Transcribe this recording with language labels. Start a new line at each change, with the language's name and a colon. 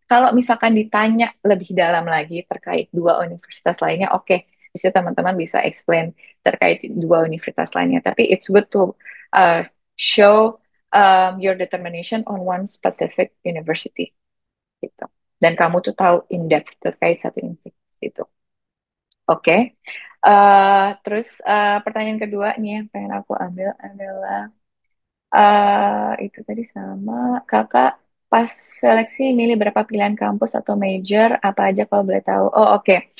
Indonesian: Kalau misalkan ditanya lebih dalam lagi terkait 2 universitas lainnya, oke, bisa teman-teman bisa explain terkait 2 universitas lainnya.
English: Tapi it's good to show your determination on one specific university gitu.
Indonesian: Dan kamu tuh tahu
English: in depth
Indonesian: terkait satu universitas itu. Oke. Terus pertanyaan kedua nih yang pengen aku ambil adalah itu tadi sama kakak pas seleksi milih berapa pilihan kampus atau major apa aja kalau boleh tahu. Oh oke.